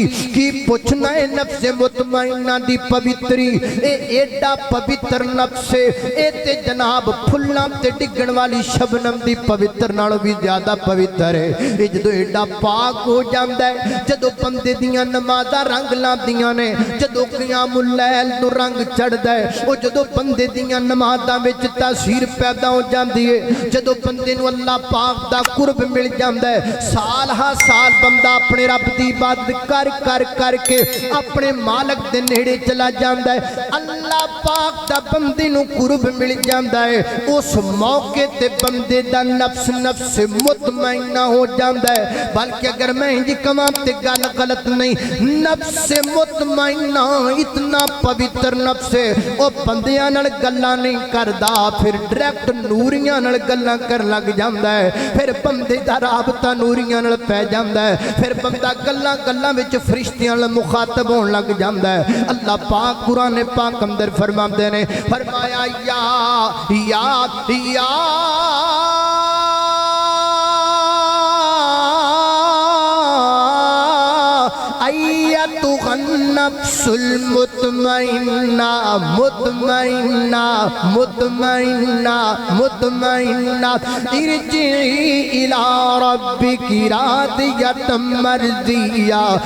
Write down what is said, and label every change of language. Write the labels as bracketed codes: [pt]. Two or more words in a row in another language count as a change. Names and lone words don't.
[pa] کی پوچھنا ہے نفس مطمئنہ دی پوتری اے ایڈا پوتر نفس اے تے جناب پھلاں تے ڈگن والی شبنم دی پوتر نالوں بھی زیادہ پوتر ہے اے جدو ایڈا پاک ہو جاندہ ہے جدو بندے دیاں نمازہ رنگ لاندیاں نے جدو قیام قیام اللیل تو رنگ چڑھدا ہے او جدوں بندے دیاں نمازاں وچ تاثیر پیدا ہو جاندی ہے جدوں بندے نو اللہ پاک دا قرب مل جاندا ہے سال ہاں سال بندہ اپنے رب دی عبادت کر کے اپنے مالک دے نیڑے چلا جاندا ہے اللہ پاک دا بندے نو قرب مل جاندا ہے اس موقع تے بندے دا نفس مطمئنہ ہو جاندا ہے بلکہ اگر میں جی کماں تے گل غلط نہیں نفس مطمئنہ اتنا پوتر نفس ہے او بندیاں نال گلاں نہیں کردا پھر ڈائریکٹ نوریاں نال گلاں کر لگ جاندا ہے پھر بندے دا رابطہ نوریاں نال پہ جاندا ہے پھر بندہ گلاں وچ فرشتیاں نال مخاطب ہون لگ جاندا ہے اللہ پاک قرآن پاک اندر فرماندے نے فرمایا یا [ar] ایتھا النفس المطمئنہ ارجعی الی ربک راضیۃ مرضیہ